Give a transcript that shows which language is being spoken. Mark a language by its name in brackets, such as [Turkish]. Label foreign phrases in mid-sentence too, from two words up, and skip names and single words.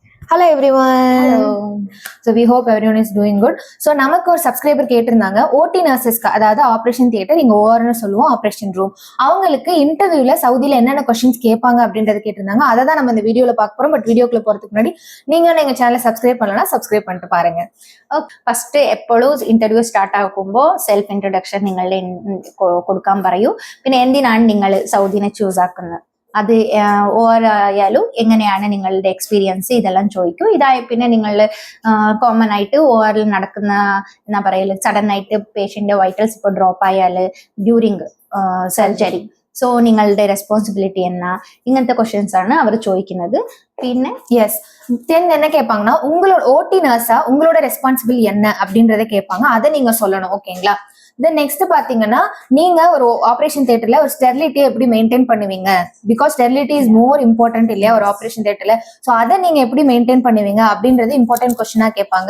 [English] Hello everyone. Hello. So we hope everyone is doing good. [Tamil] So நமக்கு ஒரு சப்ஸ்கிரைபர் கேட்டிருந்தாங்க [English] OT nurses, [Tamil] அதாவது [English] operation theatre, [Tamil] இங்க ஓஆர்னு சொல்லுவோம், [English] operation room. [Tamil] அவங்களுக்கு இன்டர்வியூல சவுதியில என்னென்ன கொஸ்டின்ஸ் கேட்பாங்க அப்படின்றத கேட்டிருந்தாங்க. அதை தான் நம்ம இந்த வீடியோல பார்க்க போறோம். பட் வீடியோக்குள்ள போறதுக்கு முன்னாடி நீங்க எங்க சேனலை சப்ஸ்கிரைப் பண்ணலன்னா சப்ஸ்கிரைப் பண்ணிட்டு பாருங்க. [Malayalam] ഫസ്റ്റ് എപ്പോഴും ഇന്റർവ്യൂ സ്റ്റാർട്ട് ആക്കുമ്പോൾ [English] self introduction [Malayalam] നിങ്ങളുടെ കൊടുക്കാൻ പറയൂ. പിന്നെ എന്തിനാണ് നിങ്ങൾ സൗദിനെ ചൂസ് ആക്കുന്നത്, അത് ഓരായാലും എങ്ങനെയാണ് നിങ്ങളുടെ എക്സ്പീരിയൻസ്, ഇതെല്ലാം ചോദിക്കും. ഇതായ പിന്നെ നിങ്ങൾ കോമൺ ആയിട്ട് ഓറിൽ നടക്കുന്ന എന്താ പറയല്, സഡൻ ആയിട്ട് [English] patient vitals [Malayalam] ഇപ്പോൾ ഡ്രോപ്പ് ആയാൽ [English] during surgery, [Malayalam] സോ നിങ്ങളുടെ റെസ്പോൺസിബിലിറ്റി എന്നാ, ഇങ്ങനത്തെ ക്വസ്റ്റ്യൻസ് ആണ് അവർ ചോദിക്കുന്നത്. പിന്നെ [English] yes then [Tamil] என்ன கேட்பாங்கன்னா, உங்களோட ஓடி நர்ஸா உங்களோட ரெஸ்பான்சிபிள் என்ன அப்படின்றத கேட்பாங்க. அதை நீங்க சொல்லணும். ஓகேங்களா? [English] then next [Tamil] பாத்தீங்கன்னா, நீங்க ஒரு [English] operation theatre [Tamil] ஒரு ஸ்டெரிலிட்டியை எப்படி மெயின்டைன் பண்ணுவீங்க, [English] because sterility is more important [Tamil] இல்லையா ஒரு [English] operation theatre. [Tamil] ஸோ அதை நீங்க எப்படி மெயின்டைன் பண்ணுவீங்க அப்படின்றது இம்பார்ட்டன்ட் கொஸ்டினா கேட்பாங்க.